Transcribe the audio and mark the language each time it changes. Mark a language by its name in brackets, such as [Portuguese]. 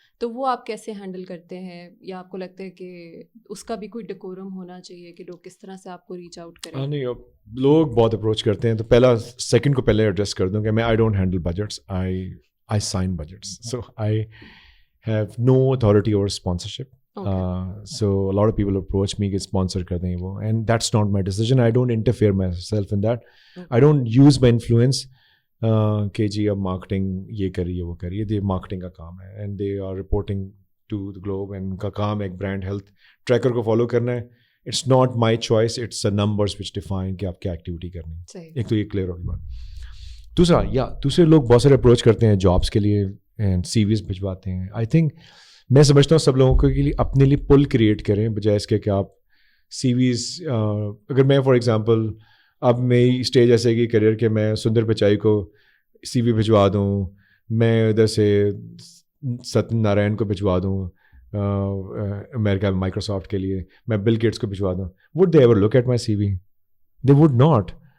[Urdu] تو وہ آپ کیسے ہینڈل کرتے ہیں, یا آپ کو لگتا ہے کہ اس کا بھی کوئی ڈیکورم ہونا چاہیے کہ لوگ کس طرح سے آپ کو ریچ آؤٹ کریں؟ نہیں, لوگ بہت اپروچ کرتے ہیں, تو پہلا سیکنڈ کو پہلے ایڈریس کر دوں کہ میں [English] I don't handle budgets, I sign budgets, so I have no authority over sponsorship. So a lot of people approach me [Urdu] کہ sponsor کر دیں وہ, [English] and that's not my decision. I don't interfere myself in that. I don't use my influence [Urdu] کہ جی اب marketing یہ کریے وہ کریے. یہ مارکیٹنگ کا کام ہے, [English] and they are reporting to the globe, and [Urdu] ان کا کام ایک برانڈ ہیلتھ ٹریکر کو فالو کرنا ہے. [English] It's not my choice, it's the numbers which define [Urdu] کہ آپ کیا ایکٹیویٹی کرنی ہے. ایک تو یہ کلیئر ہوگی بات. دوسرے لوگ بہت سارے اپروچ کرتے ہیں جابس کے لیے, اینڈ سی ویز بھجواتے ہیں. [English] I think [Urdu] میں سمجھتا ہوں سب لوگوں کے لیے اپنے لیے پل کریٹ کریں, بجائے اس کے کہ آپ سی ویز. اگر میں فار ایگزامپل اب میری اسٹیج ایسے کہ کریئر کے میں سندر پچائی کو سی وی بھجوا دوں, میں ادھر سے ستن نارائن کو بھجوا دوں امریکہ مائکروسافٹ کے لیے, میں بل گیٹس کو بھجوا دوں, [English] Would they ever look at my C V? They would not.